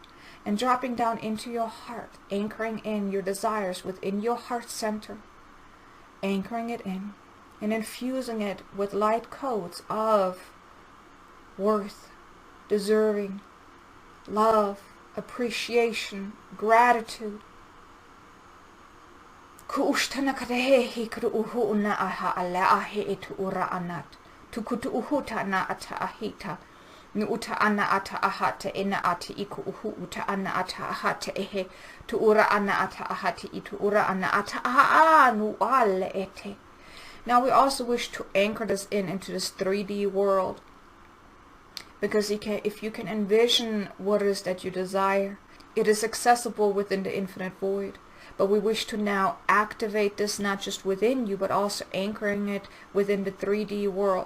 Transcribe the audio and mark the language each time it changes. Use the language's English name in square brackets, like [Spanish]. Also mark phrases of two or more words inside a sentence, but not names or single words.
[English] And dropping down into your heart, anchoring in your desires within your heart center, anchoring it in and infusing it with light codes of worth, deserving, love, appreciation, gratitude. Kuushtana kadehi kuuhu na aha ala ahe etu ura anat. Tukutu uhuta na ata ahita. Nu uta ana ata ahata ena ate iku uhu uta ana ata ahata ehe. Tu ura ana ata ahati itu ura ana ata aha nu ale ete. Now we also wish to anchor this into this 3D world. Because if you can envision what it is that you desire, it is accessible within the infinite void. But we wish to now activate this not just within you, but also anchoring it within the 3D world.